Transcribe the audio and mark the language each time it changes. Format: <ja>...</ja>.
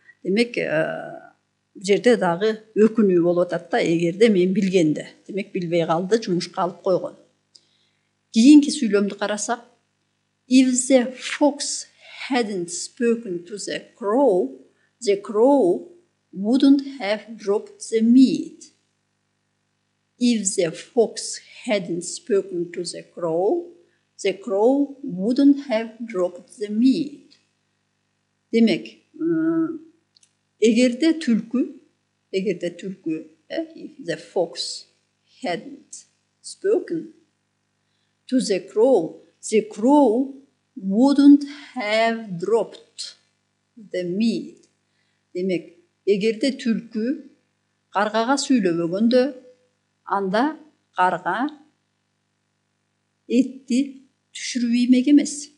<ky>Демек, бул жерде дагы өкүнүү болуп атат да, эгерде мен билгенде. Демек, билбей калды, жумушка алып койгон. Кийинки сүйлөмдү карасак,</ky> <en>if the fox hadn't spoken to the crow wouldn't have dropped the meat. If the fox hadn't spoken to the crow wouldn't have dropped the meat.</en> <ky>Демек, эгерде түлкү,</ky> <en>if the fox hadn't spoken to the crow wouldn't have dropped the meat.</en> <ky>Демек, эгерде түлкү каргага сүйлөбөгөндө, анда карга этти түшүрүп иймек эмес.</ky>